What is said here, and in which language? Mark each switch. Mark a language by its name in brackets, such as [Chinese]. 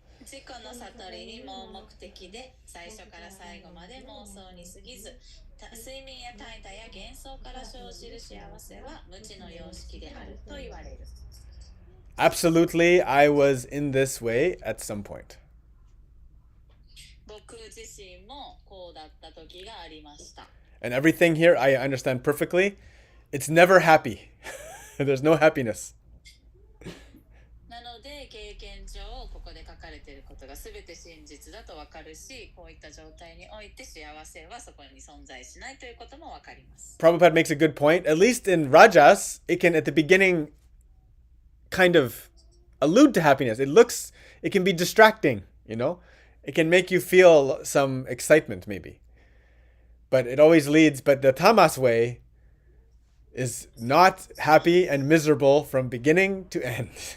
[Japanese] 自己の悟りに盲目的で最初から最後まで妄想に過ぎず、睡眠や怠惰や幻想から生じる幸せは無知の様式であると言われる。 [English] Absolutely, I was in this way at some point. [Japanese] 僕自身もこうだった時がありました。 [English] And everything here I understand perfectly. It's never happy. There's no happiness. [Japanese] なので経験上ここで書かれていることが全て真実だと分かるし、こういった状態において幸せはそこに存在しないということも分かります。 [English] Prabhupada makes a good point. At least in Rajas, it can at the beginning kind of allude to happiness. It can be distracting, you know? It can make you feel some excitement maybe. But it always leads, but the tamas way is not happy and miserable from beginning to end.